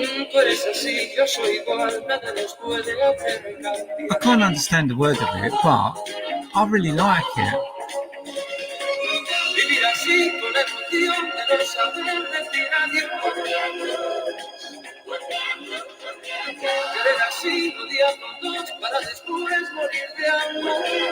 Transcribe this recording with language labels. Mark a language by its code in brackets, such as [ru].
[es] Tú eres así, yo soy igual, nada nos puede hacer cambiar. [en] I can't understand the word of it, but I really like it. [es] Vivir así con la emoción de no saber decir adiós. Querer así un día con dos para después morir de amor.